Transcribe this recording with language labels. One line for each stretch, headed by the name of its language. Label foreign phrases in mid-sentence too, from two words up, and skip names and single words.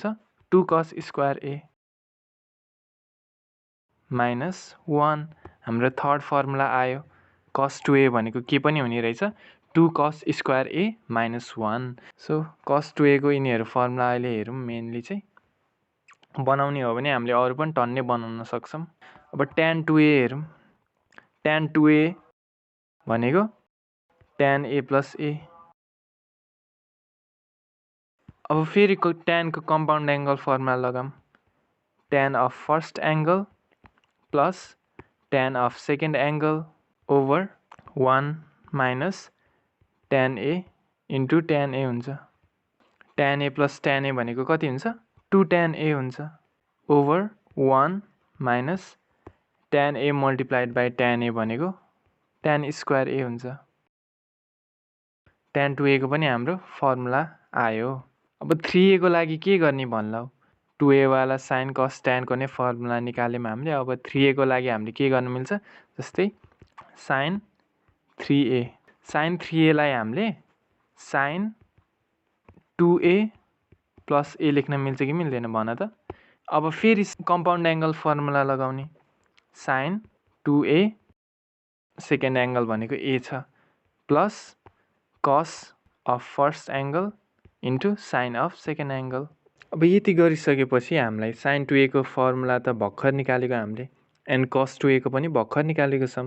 English: 2 cos square a minus 1.
Nepali: हाम्रो
English: third formula
Nepali: आयो। cos 2a भनेको के पनि हुने रहेछ?
English: 2 cos square a minus 1.
Nepali: सो cos 2a को यिनीहरु फर्मुला अहिले हेरौं। मेनली चाहिँ बनाउने हो भने हामीले अरु पनि टन्नै बनाउन सक्छौं। अब tan 2a हेरौं। tan 2a भनेको tan a + a। अब फेरि tan को
English: compound angle formula
Nepali: लगाम।
English: tan of first angle plus tan of second angle over 1 minus tan a * tan a हुन्छ।
Nepali: tan a + tan a भनेको कति हुन्छ? 2 tan a हुन्छ
English: over 1 minus tan a multiplied by tan a
Nepali: भनेको
English: tan square a
Nepali: हुन्छ। tan 2a को पनि हाम्रो फर्मुला आयो। अब 3a को लागि के गर्ने भन्लाउ? 2a वाला sin cos tan को नै फर्मुला निकाल्यौं हामीले। अब 3a को लागि हामीले के गर्न मिल्छ? जस्तै sin 3a, sin 3a लाई हामीले sin 2a + a लेख्न मिल्छ कि मिल्दैन भन त? अब फेरि
English: compound angle formula
Nepali: लगाउने।
English: sin 2a second angle
Nepali: भनेको a छ
English: plus cos of first angle into sine of second angle.
Nepali: अब यति गरिसकेपछि हामीलाई साइन 2a को फर्मुला त भर्खर निकालेको हामीले,
English: and cos 2a
Nepali: को पनि भर्खर निकालेको छौँ।